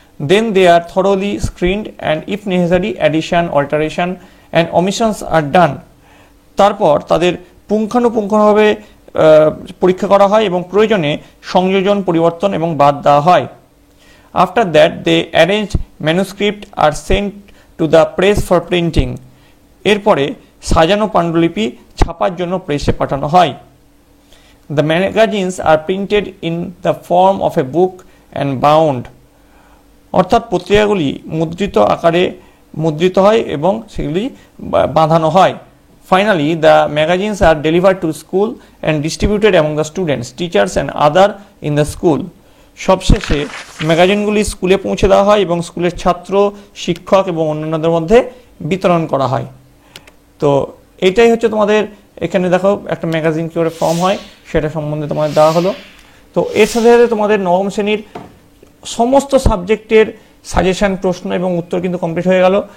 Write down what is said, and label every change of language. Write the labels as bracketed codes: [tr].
[en] Then they are thoroughly screened and if necessary addition, alteration and omissions are done. [bn] তারপর তাদের পুঙ্খানুপুঙ্খভাবে পরীক্ষা করা হয় এবং প্রয়োজনে সংযোজন, পরিবর্তন এবং বাদ দেওয়া হয়। [en] after that they arrange manuscript are sent to the press for printing, [bn] এরপরে সাজানো পাণ্ডুলিপি ছাপার জন্য প্রেসে পাঠানো হয়। [en] the magazines are printed in the form of a book and bound, [bn] অর্থাৎ পত্রিকাগুলি মুদ্রিত আকারে মুদ্রিত হয় এবং সেগুলি বাঁধানো হয়। [en] Finally, the magazines are delivered to school and distributed among the students, teachers and other in the school. [bn] সবশেষে ম্যাগাজিনগুলি স্কুলে পৌঁছে দেওয়া হয় এবং স্কুলের ছাত্র, শিক্ষক এবং অন্যান্যদের মধ্যে বিতরণ করা হয়। তো এইটাই হচ্ছে তোমাদের এখানে দেখো একটা ম্যাগাজিন কী করে ফর্ম হয় সেটা সম্বন্ধে তোমাদের দেওয়া হলো। তো এর সাথে সাথে তোমাদের নবম শ্রেণীর সমস্ত সাবজেক্টের সাজেশন, প্রশ্ন এবং উত্তর কিন্তু কমপ্লিট হয়ে গেল।